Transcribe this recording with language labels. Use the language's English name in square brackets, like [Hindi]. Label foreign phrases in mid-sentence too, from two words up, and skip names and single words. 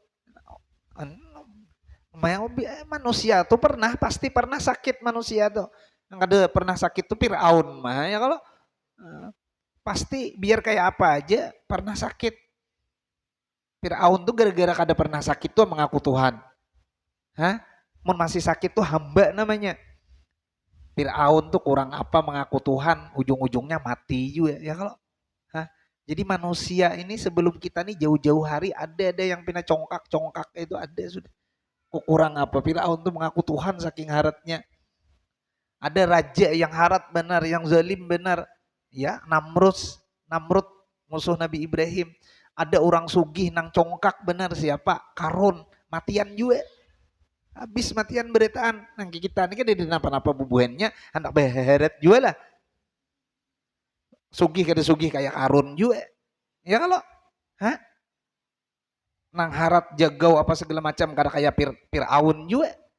[Banjar] Manusia tuh pasti pernah sakit manusia tuh. Yang ada pernah sakit tuh Firaun mah ya kalau pasti biar kayak apa aja pernah sakit. Firaun tuh gara-gara kada pernah sakit tuh mengaku Tuhan. Mun masih sakit tuh hamba namanya. Firaun tuh kurang apa mengaku Tuhan, ujung-ujungnya mati juga ya kalau. Jadi manusia ini sebelum kita nih jauh-jauh hari ada yang pina congkak itu ada sudah. Kurang apa? Firaun tuh mengaku Tuhan saking haratnya. Ada raja yang harat benar, yang zalim benar. Ya, Namrud musuh Nabi Ibrahim. Ada orang sugih nang congkak benar siapa? Karun, matian juga. Habis matian beretaan. Nang kita ini kan ada napa-napa bubuhannya, anak beheret juga lah. Sugih kayak Karun juga. Ya kalau, nang harat jagau apa segala macam kada kayak Firaun juga.